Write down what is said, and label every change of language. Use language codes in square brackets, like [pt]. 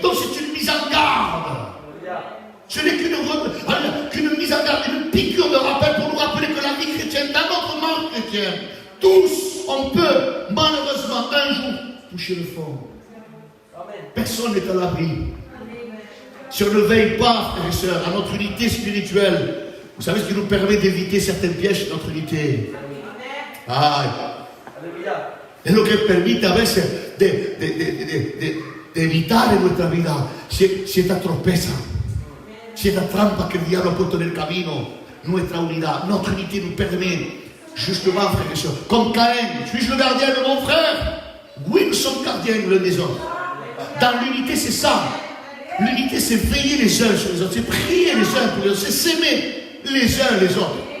[fr] Donc c'est une mise en garde. Ce n'est qu'une mise en garde, une piqûre de rappel pour nous rappeler que la vie chrétienne, dans notre marche chrétienne, tous, on peut, malheureusement, un jour, toucher le fond. Personne n'est à l'abri. Si on ne veille pas, frères et sœurs, à notre unité spirituelle, vous savez ce qui nous permet d'éviter certains pièges de notre unité. [es] Es lo que permite a veces de evitar en nuestra vida cierta tropeza, cierta trampa que el diablo ha puesto en el camino. Nuestra unidad, [fr] notre unité nous permet, justement, frères et sœurs, comme Caïn, suis-je le gardien de mon frère? Oui, nous sommes gardiens l'un des autres. Dans l'unité, c'est ça. L'unité, c'est veiller les uns sur les autres, c'est prier les uns pour les autres, c'est s'aimer les uns les autres.